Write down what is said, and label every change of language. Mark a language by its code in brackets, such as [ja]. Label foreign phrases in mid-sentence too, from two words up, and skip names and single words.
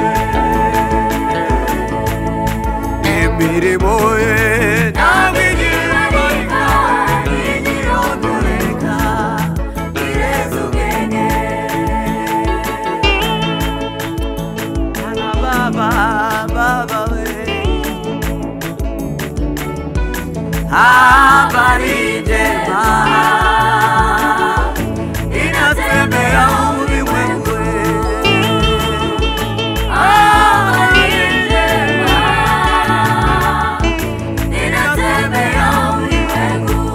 [rw] Imirimo ye ntabwo igibarika ntigirondoreka, irenze ubwenge. [sw] Baba, baba we. Habari njema inatembea ulimwengu. Habari njema inatembea ulimwengu.